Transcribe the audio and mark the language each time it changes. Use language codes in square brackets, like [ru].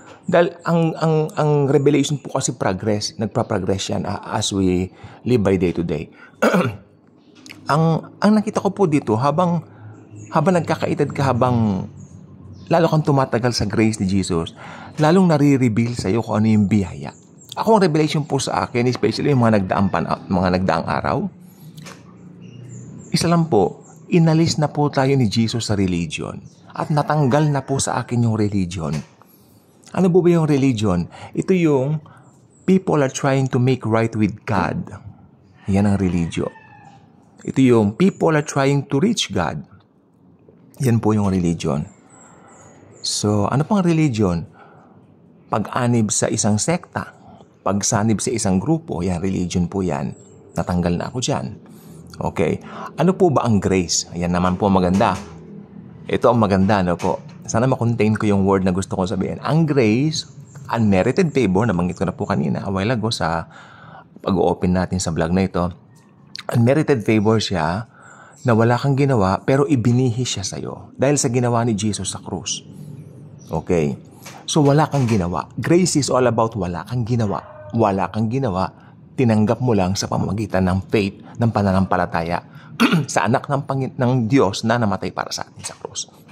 [tl] Dahil ang revelation po kasi nagpa-progress yan [en] as we live by day to day. [tl] Ang nakita ko po dito, habang nagkakaedad ka, lalo kang tumatagal sa grace ni Jesus, lalong nare-reveal sa iyo kung ano yung biyaya. Ako, ang revelation po sa akin, especially yung mga nagdaang araw, isa lang po, inalis na po tayo ni Jesus sa religion at natanggal na po sa akin yung religion. Ano po ba yung religion? Ito yung [en] people are trying to make right with God. [tl] Yan ang religion. Ito yung [en] people are trying to reach God. [tl] Yan po yung religion. So, ano pang religion? Pag-anib sa isang sekta, pagsanib sa isang grupo, yan, religion po yan. Natanggal na ako dyan. Okay. Ano po ba ang grace? Ayan naman po maganda. Ito ang maganda, po. Sana makontain ko yung word na gusto kong sabihin. Ang grace, unmerited favor, nabanggit ko na po kanina, [en] a while ago [tl] sa pag-open natin sa vlog na ito. Unmerited favor siya na wala kang ginawa, pero ibinihis siya sa'yo dahil sa ginawa ni Jesus sa krus. Okay. So, wala kang ginawa. [en] Grace is all about [tl] wala kang ginawa. Wala kang ginawa, tinanggap mo lang sa pamamagitan ng faith, ng pananampalataya sa anak ng Diyos na namatay para sa atin sa krus.